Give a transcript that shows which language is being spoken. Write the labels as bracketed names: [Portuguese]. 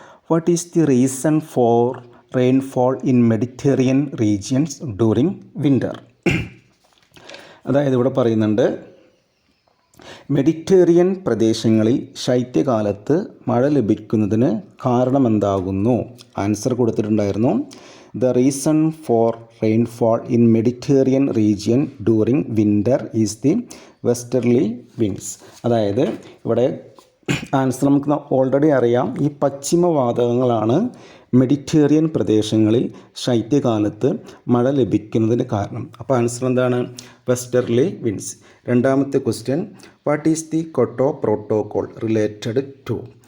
[English] What is the reason for rainfall in Mediterranean regions during winter? [Malayalam] അതായത് ഇവിടെ പറയുന്നുണ്ട്, Mediterranean പ്രദേശങ്ങളിൽ ശൈത്യകാലത്ത് മഴ ലഭിക്കുന്നതിന് കാരണമെന്താകുന്നു? ആൻസർ കൊടുത്തിട്ടുണ്ടായിരുന്നു. [English] The reason for rainfall in Mediterranean region during winter is the westerly winds. [Malayalam] അതായത് ഇവിടെ ആൻസർ നമുക്ക് ഓൾറെഡി അറിയാം. ഈ പശ്ചിമവാതകങ്ങളാണ് മെഡിറ്ററേനിയൻ പ്രദേശങ്ങളിൽ ശൈത്യകാലത്ത് മഴ ലഭിക്കുന്നതിന് കാരണം. അപ്പോൾ ആൻസർ എന്താണ്? [English] Westerly winds. രണ്ടാമത്തെ question, what is the Kyoto protocol related to?